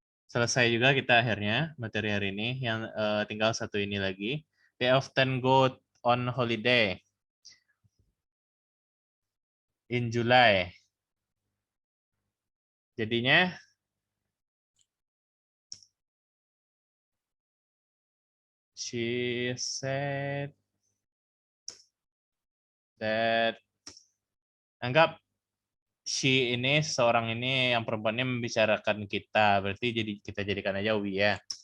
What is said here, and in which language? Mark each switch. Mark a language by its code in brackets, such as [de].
[id] Selesai juga kita akhirnya materi hari ini. Yang tinggal satu ini lagi. [en] They often go on holiday in July. [id] Jadinya [en] she said that, [id] anggap she ini seorang ini yang perempuannya membicarakan kita, berarti jadi kita jadikan aja we ya.